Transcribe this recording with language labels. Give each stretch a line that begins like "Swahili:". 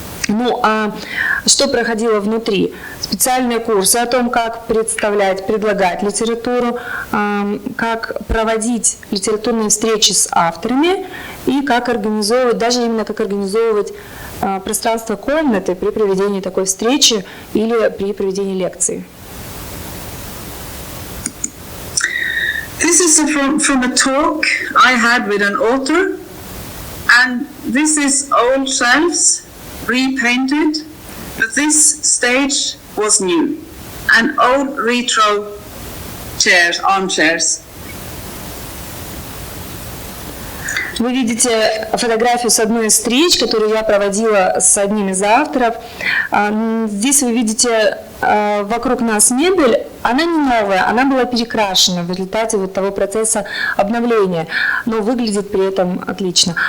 Russian: Ну, а что проходило внутри? Специальные курсы о том, как предлагать литературу, как проводить литературные встречи с авторами и как организовывать пространство комнаты при проведении такой встречи или при проведении лекции.
English: This is from a talk I had with an author, and this is old shelves repainted, but this stage was new, and old retro armchairs.
Russian: Вы видите фотографию с одной из встреч, которую я проводила с одним из авторов. Здесь вы видите вокруг нас мебель. Она не новая, она была перекрашена в результате вот того процесса обновления, но выглядит при этом отлично.